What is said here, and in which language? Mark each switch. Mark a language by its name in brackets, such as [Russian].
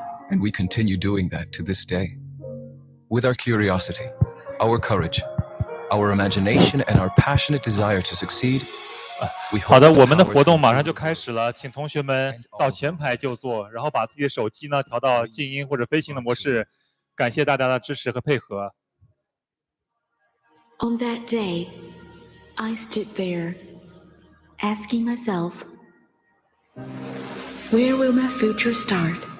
[English] And we continue doing that to this day. With our curiosity, our courage, our imagination, and our passionate desire to succeed, [Chinese] 好的，我们的活动马上就开始了，请同学们到前排就坐，然后把自己的手机呢调到静音或者飞行的模式。感谢大家的支持和配合。 [English] On that day, I stood there, asking myself, where will my future start?